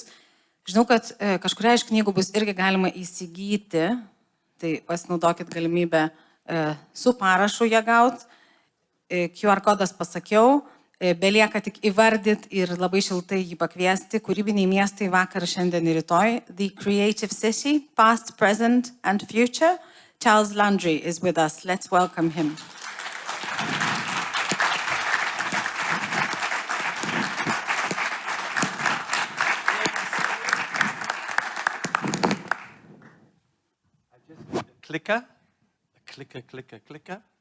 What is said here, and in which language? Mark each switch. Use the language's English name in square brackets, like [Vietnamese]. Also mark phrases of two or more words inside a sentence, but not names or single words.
[Lithuanian] Žinau, kad kažkuria iš knygų bus irgi galima įsigyti, tai pasinaudokit galimybę su parašu ją gauti. QR kodas pasakiau, belieka tik įvardyt ir labai šiltai jį pakviesti. Kūrybiniai miestai vakar, šiandien ir rytoj. [English] The Creative City, Past, Present and Future. Charles Landry is with us. Let's welcome him. Clicker, clicker, clicker, clicker.